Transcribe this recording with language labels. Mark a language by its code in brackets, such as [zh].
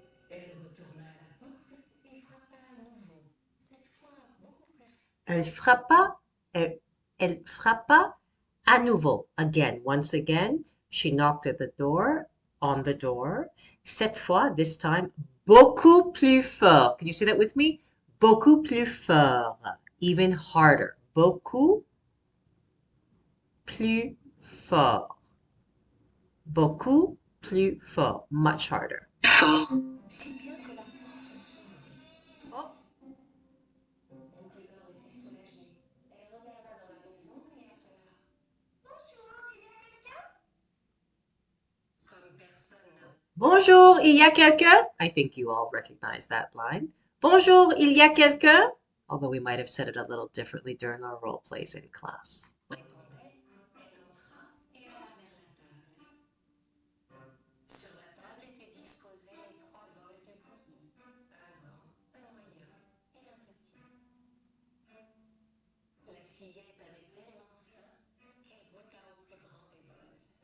[fr] Elle retourna à la porte et frappa à nouveau, cette fois beaucoup plus fort. Elle, elle frappa à nouveau, [en] again, once again. She knocked at the door, on the door. [fr] Cette fois, [en] this time, [fr] beaucoup plus fort. [en] Can you say that with me? [fr] Beaucoup plus fort, [en] even harder. [fr] Beaucoup plus fort. Beaucoup plus fort, [en] much harder. [fr] Fort. Si bien que la porte s'ouvrit. Oh. Boucle d'Or était soulagée. Elle regarda dans la maison et appela. Bonjour, il y a quelqu'un? Comme personne n'a. Bonjour, il y a quelqu'un? [en] I think you all recognize that line. [fr] Bonjour, il y a quelqu'un? [en] Although we might have said it a little differently during our role plays in class. [fr] Répondait, elle entra et alla vers la table. Sur la table étaient disposés les trois bols de bouillie, un grand, un moyen et un petit. La fillette avait tellement faim qu'elle goûta au plus grand des bols.